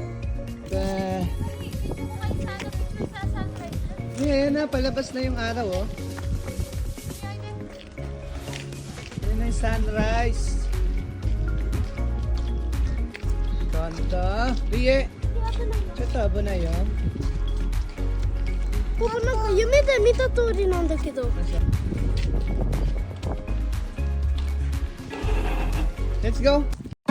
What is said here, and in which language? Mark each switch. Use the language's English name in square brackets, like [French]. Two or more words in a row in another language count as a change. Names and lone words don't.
[Filipino] Ayan na, palabas na yung araw oh. Ayan na yung sunrise. Ganda. Rie, chota ba na yun? [Japanese] ここなんか夢で見た通りなんだけど。 [English] Let's go!